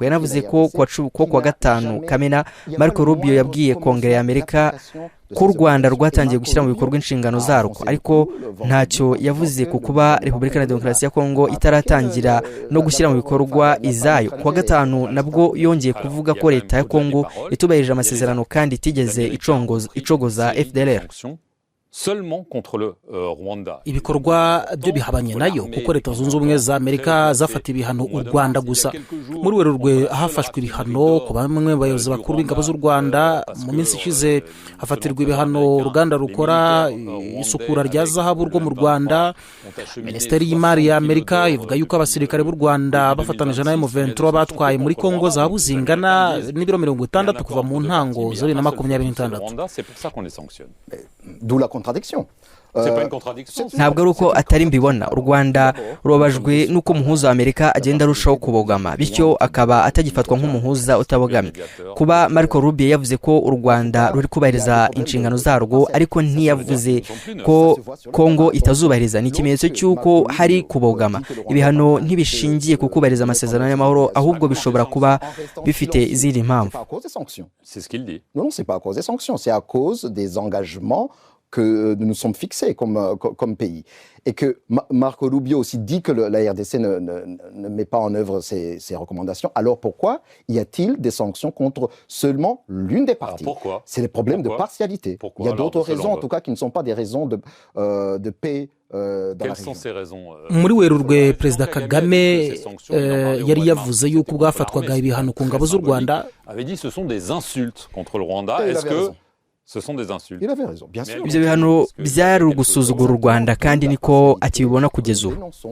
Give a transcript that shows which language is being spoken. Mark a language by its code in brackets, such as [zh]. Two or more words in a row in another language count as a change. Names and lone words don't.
[rw] Yanavuze ko kuwa gatanu Kamena Marco Rubio yabwiye Kongere ya Amerika ko u Rwanda rwatangiye gushyira mu bikorwa inshingano zarwo, ariko ntacyo yavuze ku kuba Repubulika na Demokarasi ya Kongo itaratangira no gushyira mu bikorwa izayo. Kuwa gatanu nabwo yongeye kuvuga ko leta ya Kongo itubahirije amasezerano kandi itigeze icogoza FDLR. [fr] Seulement contre le Rwanda. [rw] Ibikorwa byo bihabanye nayo kuko Leta Zunze Ubumwe za Amerika zafata ibihano u Rwanda gusa. Muri Werurwe hafashwe ibihano ku bamwe bayobozi bakuru b'ingabo z'u Rwanda. Mu minsi ishize hafatirwa ibihano uruganda rukora isukura rya zahabu rwo mu Rwanda. Minisiteri y'Imari ya Amerika ivuga yuko abasirikare b'u Rwanda bafatanije na M23 batwaye muri Kongo zahabu zingana n'ibiro 60 kuva mu ntango za 2026. [fr] D'où la contradiction. [rw] ntabwo ari uko atari mbibona. u Rwanda rubabajwe n'uko umuhuza wa Amerika agenda arushaho kubogama, bityo akaba atagifatwa nk'umuhuza utabogamye. Kuba Marco Rubio yavuze ko u Rwanda ruri kubahiriza inshingano zarwo ariko ntiyavuze ko Kongo itazubahiriza, ni ikimenyetso cy'uko hari kubogama. Ibihano ntibishingiye ku kubahiriza amasezerano y'amahoro, ahubwo bishobora kuba bifite izindi mpamvu. [fr] Non, c'est pas à cause des sanctions, c'est à cause des engagements que nous sommes fixés comme pays. Et que Marco Rubio aussi dit que la RDC ne met pas en œuvre ces recommandations. Alors pourquoi y a-t-il des sanctions contre seulement l'une des parties? C'est les problèmes de partialité. Il y a d'autres raisons, en tout cas, qui ne sont pas des raisons de paix. [rw] Muri Werurwe Perezida Kagame yari yavuze yuko bwafatwaga ibihano ku ngabo z'u Rwanda. Ibyo bihano byari ugusuzugura u Rwanda kandi niko akibibona kugeza ubu.